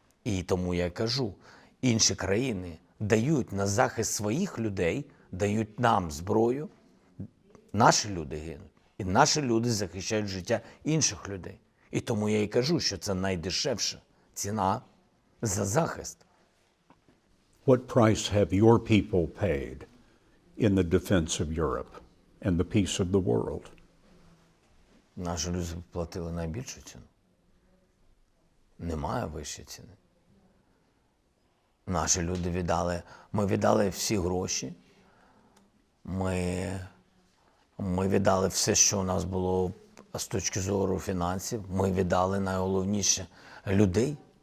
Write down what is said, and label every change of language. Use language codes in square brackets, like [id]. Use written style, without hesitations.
[uk] І тому я кажу, інші країни дають на захист своїх людей, дають нам зброю, наші люди гинуть. І наші люди захищають життя інших людей. І тому я і кажу, що це найдешевша ціна за захист. [en] What price have your people paid in the defense of Europe and the peace of the world? [uk] Наші люди платили найбільшу ціну. Немає вищої ціни. Наші люди ми віддали всі гроші, ми віддали все, що у нас було з точки зору фінансів, ми віддали найголовніше людей.